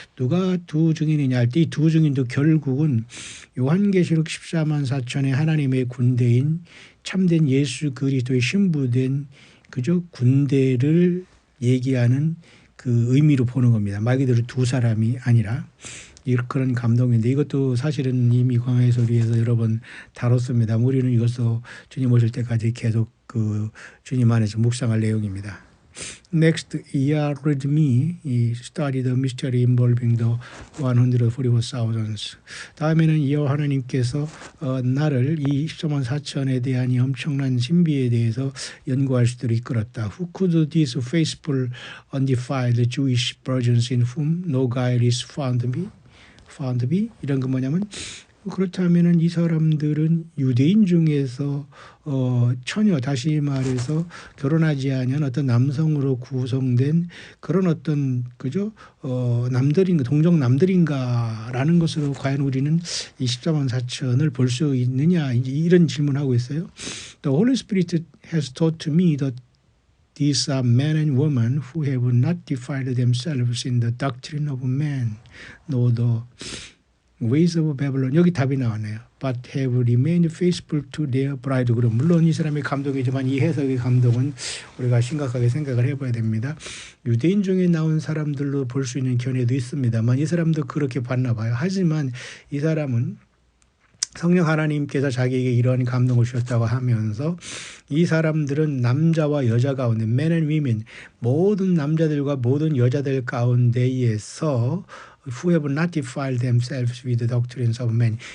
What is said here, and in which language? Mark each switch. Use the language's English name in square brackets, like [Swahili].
[Korean] 누가 두 증인이냐 할 때 이 두 증인도 결국은 요한계시록 14만 4천의 하나님의 군대인 참된 예수 그리스도의 신부된 그저 군대를 얘기하는 그 의미로 보는 겁니다. 말 그대로 두 사람이 아니라 그런 감동인데 이것도 사실은 이미 광야의 소리에서 여러 번 다뤘습니다. 우리는 이것도 주님 오실 때까지 계속 주님 안에서 묵상할 내용입니다. [English] Next, read me, study the mystery involving the 144,000. [Korean] 다음에는 이어 하나님께서 나를 이 14만 4천에 대한 이 엄청난 신비에 대해서 연구할 수 있도록 이끌었다. [English] Who could these faithful, undefiled Jewish virgins in whom no guile is found be? [Korean] 이런 거 뭐냐면 그렇다면은 이 사람들은 유대인 중에서 처녀, 다시 말해서 결혼하지 않은 어떤 남성으로 구성된 그런 어떤 그죠 남들인가, 동정 남들인가라는 것으로 과연 우리는 이 14만 4천을 볼 수 있느냐, 이런 질문하고 있어요. [English] The Holy Spirit has taught me that these are men and women who have not defiled themselves in the doctrine of man, nor the ways of Babylon. [Korean] 여기 답이 나왔네요. [English] But have remained faithful to their bridegroom. [Korean] 물론 이 사람의 감동이지만 이 해석의 감동은 우리가 심각하게 생각을 해봐야 됩니다. 유대인 중에 나온 사람들로 볼 수 있는 견해도 있습니다만 이 사람도 그렇게 봤나 봐요. 하지만 이 사람은 성령 하나님께서 자기에게 이러한 감동을 주셨다고 하면서 이 사람들은 남자와 여자 가운데 [English] men and women, [Korean] 모든 남자들과 모든 여자들 가운데에서 [English] who have not defiled themselves with the doctrines of men.